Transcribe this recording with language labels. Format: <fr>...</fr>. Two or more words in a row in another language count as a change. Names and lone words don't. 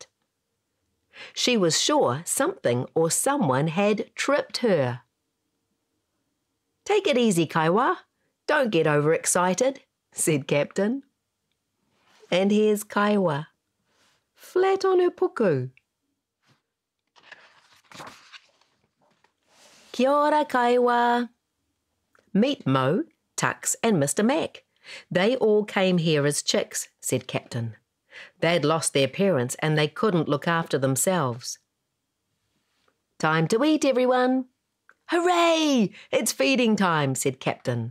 <en>She was sure something or someone had tripped her. "Take it easy, Kaiwa. Don't get overexcited," said Captain. And here's Kaiwa, flat on her puku.</en> <mi>"Kia ora, Kaiwa."</mi> <en>"Meet Mo, Tux and Mr. Mac. They all came here as chicks," said Captain. "They'd lost their parents and they couldn't look after themselves." "Time to eat, everyone." "Hooray! It's feeding time," said Captain.</en>